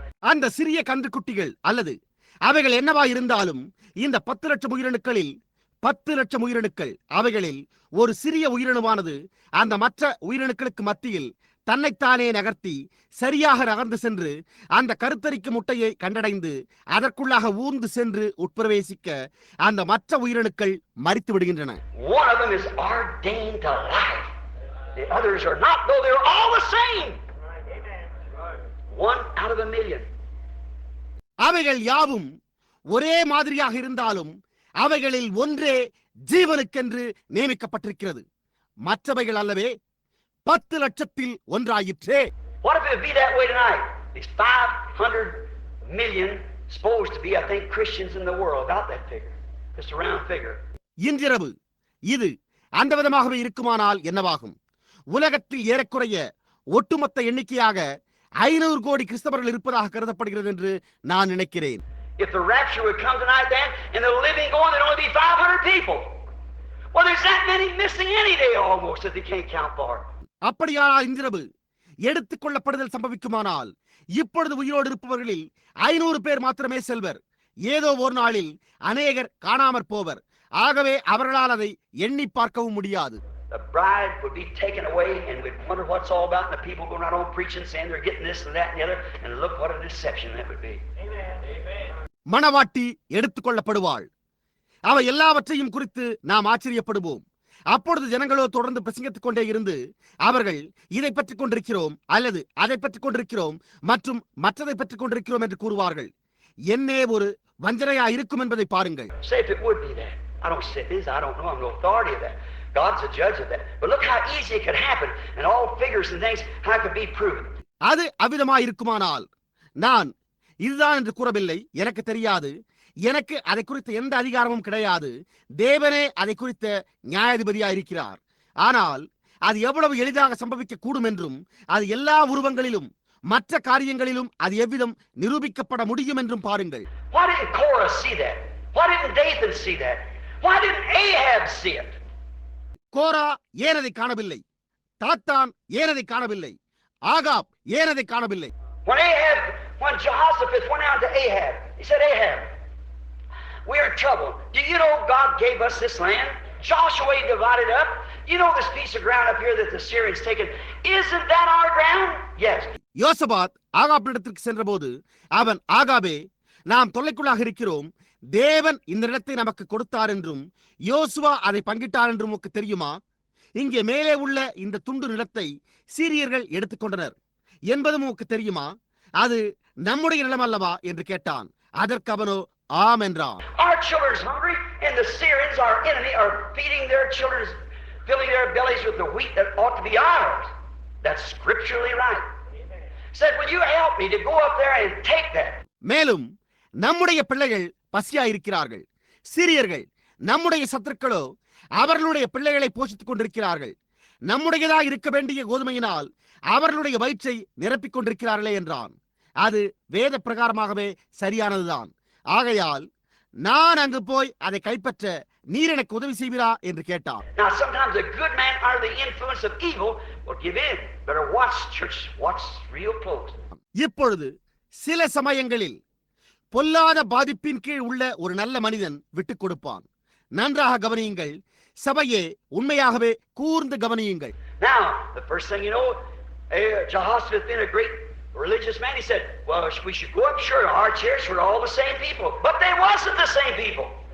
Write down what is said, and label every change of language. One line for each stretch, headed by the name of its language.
Tamil: அந்த சிறிய கன்றுக்குட்டிகள் அல்லது அவைகள் என்னவா இருந்தாலும் இந்த 10 லட்சம் உயிரணுக்களில் 10 லட்சம் உயிரணுக்கள் அவைகளில் ஒரு சிறிய உயிரணுவானது அந்த மற்ற உயிரணுக்களுக்கு மத்தியில் தன்னைத்தானே நகர்த்தி சரியாக நகர்ந்து சென்று அந்த கருத்தரிக்கும் முட்டையை கண்டடைந்து அதற்குள்ளாக ஊர்ந்து சென்று உட்பிரவேசிக்க அந்த மற்ற உயிரணுக்கள் மரித்து விடுகின்றன.
English: One of them is ordained to life. The others are not, though they're all the same. One out of 1 million.
Tamil: அவைகள் யாவும் ஒரே மாதிரியாக இருந்தாலும் அவைகளில் ஒன்றே ஜீவனுக்கென்று நியமிக்கப்பட்டிருக்கிறது. மற்றவைகள் அல்லவே 10 லட்சத்தில் ஒன்றாயிற்றே.
English: What if it be that way tonight? These 500 million supposed to be, I think, Christians in the world. Got that figure? Just a round figure.
Tamil: இன்றிரவு இது அந்த விதமாகவே இருக்குமானால் என்னவாகும்? உலகத்தில் ஏறக்குறைய ஒட்டுமொத்த எண்ணிக்கையாக 500 கோடி கிறிஸ்தவர்கள் இருப்பதாக கருதப்படுகிறது என்று நான் நினைக்கிறேன்.
English: If the rapture would come tonight, then, and the living going, there'd only be 500 people. Well, there's that many missing any day almost that they can't count for.
Tamil: அப்படியானால் இன்றிரவு எடுத்துக் கொள்ளப்படுதல் சம்பவிக்குமானால் இப்பொழுது உயிரோடு இருப்பவர்களில் 500 பேர் மாத்திரமே செல்வர். ஏதோ ஒரு நாளில் அநேகர் காணாமற் போவர். ஆகவே அவர்களால் அதை எண்ணி பார்க்கவும் முடியாது.
English: The bride would be taken away, and we'd wonder what it's all about, and the people going out on preaching, saying they're getting this and that and the other, and look what a deception that would be.
Tamil: மணவாட்டி எடுத்துக் கொள்ளப்படுவாள். அவை எல்லாவற்றையும் குறித்து நாம் ஆச்சரியப்படுவோம். அப்பொழுது ஜனங்களோ தொடர்ந்து பிரசங்கித்துக் கொண்டே இருந்து அவர்கள் இதை பற்றிக் கொண்டிருக்கிறோம் அல்லது அதை பற்றிக் கொண்டிருக்கிறோம் மற்றும் மற்றதை பற்றிக் கொண்டிருக்கிறோம் என்று கூறுவார்கள். என்னே ஒரு வஞ்சனையா இருக்கும் என்பதை பாருங்கள்.
English: Say if it would be that. I don't say this, I don't know, I'm no authority of that. God's a judge of that. But look how easy it could happen, and all figures and things, how it could be proven.
Tamil: அது அவ்விதமாய் இருக்குமானால் நான் இதுதான் என்று கூறவில்லை. எனக்கு தெரியாது. எனக்கு அதை குறித்த எந்த அதிகாரமும் கிடையாது. தேவனே அதை குறித்த நியாயாதிபதியாக இருக்கிறார். ஆனால் அது எவ்வளவு எளிதாக சம்பவிக்க கூடும் என்றும் அது எல்லா உருவங்களிலும் மற்ற காரியங்களிலும் அது எவ்விதம் நிரூபிக்கப்பட முடியும் என்றும் பாருங்கள்.
English: Why didn't Korah see that? Why didn't Dathan see that? Why didn't Ahab see it?
Tamil: கோரா ஏன் அதை காணவில்லை? தாத்தான் ஏன் அதை காணவில்லை? ஆகாப் ஏன் அதை காணவில்லை?
English: When Jehoshaphat went out to Ahab, he said, Ahab, we're in trouble. Do you know God gave us this land? Joshua divided up. You know this piece of ground up here that the Syrians taken. Isn't that our ground? Yes.
Tamil: யோசபாத் ஆகாபிடத்திற்கு சென்றபோது அவன், ஆகாபே, நாம் தொல்லைக்குள்ளாக இருக்கிறோம். தேவன் இந்த இடத்தை நமக்கு கொடுத்தார் என்றும் யோசுவா அதை பங்கிட்டார் என்றும் உனக்கு தெரியுமா? இங்கே மேலே உள்ள இந்த துண்டு நிலத்தை சீரியர்கள் எடுத்துக்கொண்டனர் என்பதும் உனக்கு தெரியுமா? அது நம்முடைய நிலம் அல்லவா என்று கேட்டான். அதற்கு அவனோ ஆம் என்றான்.
English: Our children are hungry, and the Syrians, our enemy, are feeding their children, filling their bellies with the wheat that ought to be ours. That's scripturally right. Said, will you help me to go up there and take that?
Tamil: மேலும் நம்முடைய பிள்ளைகள் பசியாயிருக்கிறார்கள். சீரியர்கள் நம்முடைய சத்துருக்களோ அவர்களுடைய பிள்ளைகளை போஷித்துக் கொண்டிருக்கிறார்கள். நம்முடையதாக இருக்க வேண்டிய கோதுமையினால் அவர்களுடைய வயிற்றை நிரப்பிக் கொண்டிருக்கிறார்களே என்றான். அது வேத பிரகாரமாகவே சரியானதுதான். ஆகையால் நான் அங்கு போய் அதை கைப்பற்ற நீர் எனக்கு உதவி செய்வீரா என்று கேட்டான்.
English: Now sometimes a good man under the influence of evil will give in. Better watch, church, watch real close.
Tamil: இப்பொழுது சில சமயங்களில் பொல்லாத பாதிப்பின் கீழ் உள்ள ஒரு நல்ல மனிதன் விட்டுக் கொடுப்பான். நன்றாக கவனியுங்கள் சபையே, உண்மையாகவே கூர்ந்து கவனியுங்கள்.
English: Now the first thing you know, Jehoshaphat being a great religious man, he said, well, we should go up. Sure, our church were all the same people, but they wasn't the same people.